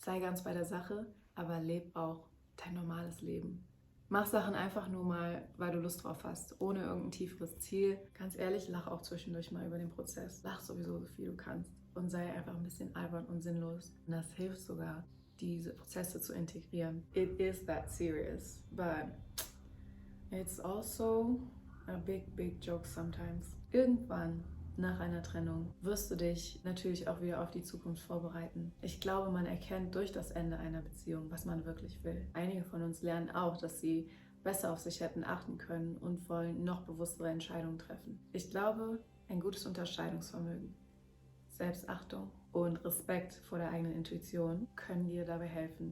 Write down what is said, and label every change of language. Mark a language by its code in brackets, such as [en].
[de] Sei ganz bei der Sache, aber leb auch dein normales Leben. Mach Sachen einfach nur mal, weil du Lust drauf hast, ohne irgendein tieferes Ziel. Ganz ehrlich, lach auch zwischendurch mal über den Prozess. Lach sowieso so viel du kannst und sei einfach ein bisschen albern und sinnlos. Und das hilft sogar, diese Prozesse zu integrieren. [en] It is that serious, but it's also a big joke sometimes. [de] Irgendwann nach einer Trennung wirst du dich natürlich auch wieder auf die Zukunft vorbereiten. Ich glaube, man erkennt durch das Ende einer Beziehung, was man wirklich will. Einige von uns lernen auch, dass sie besser auf sich hätten achten können und wollen noch bewusstere Entscheidungen treffen. Ich glaube, ein gutes Unterscheidungsvermögen, Selbstachtung und Respekt vor der eigenen Intuition können dir dabei helfen.